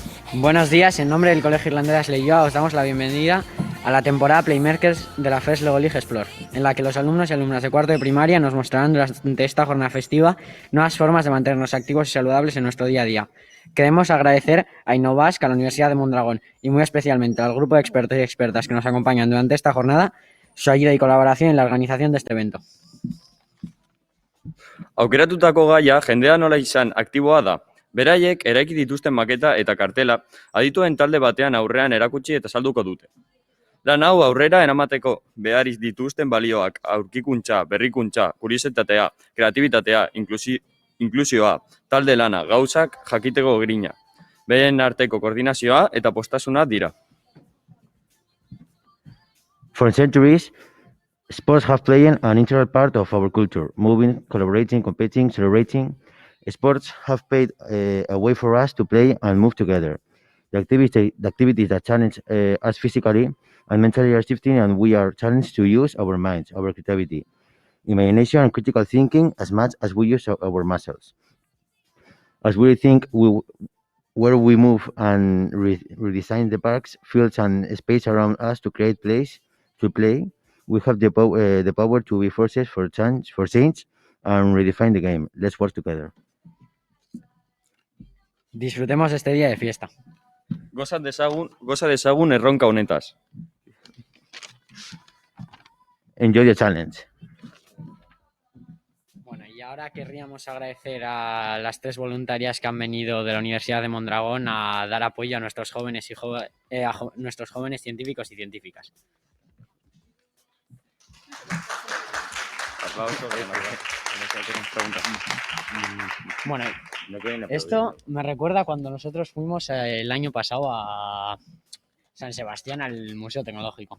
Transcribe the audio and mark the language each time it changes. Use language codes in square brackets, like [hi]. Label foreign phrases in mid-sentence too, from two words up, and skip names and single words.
[es] Buenos días, en nombre del Colegio Irlandés Ashley Joa os damos la bienvenida a la temporada Playmakers de la First Lego League Explore, en la que los alumnos y alumnas de cuarto de primaria nos mostrarán durante esta jornada festiva nuevas formas de mantenernos activos y saludables en nuestro día a día. Queremos agradecer a Innovask, a la Universidad de Mondragón y muy especialmente al grupo de expertos y expertas que nos acompañan durante esta jornada su ayuda y colaboración en la organización de este evento. [eu] Aukeratutako gaia jendea nola izan aktiboa da. Beraiek eraiki dituzten maketa eta kartela adituen talde batean aurrean erakutsi eta salduko dute. Lan hau aurrera eramateko behar dituzten balioak, aurkikuntza, berrikuntza, kuriositatea, kreatibitatea, inklusioa, talde lana, gauzak jakiteko grina, beren arteko koordinazioa eta postasuna dira. [en] For centuries, sports have played an integral part of our culture, moving, collaborating, competing, celebrating. Sports have paved a way for us to play and move together. The activities that challenge us physically and mentally are shifting, and we are challenged to use our minds, our creativity, imagination, and critical thinking as much as we use our muscles. As we think where we move and redesign the parks, fields, and space around us to create place to play, we have the power to be forces for change, and redefine the game. Let's work together. [es] Disfrutemos este día de fiesta. [eu] Goza dezagun erronka honetaz. [en] Enjoy the challenge. [es] Bueno, y ahora querríamos agradecer a las 3 voluntarias que han venido de la Universidad de Mondragón a dar apoyo a nuestros jóvenes nuestros jóvenes científicos y científicas. Bueno, esto me recuerda cuando nosotros fuimos el año pasado a San Sebastián al Museo Tecnológico.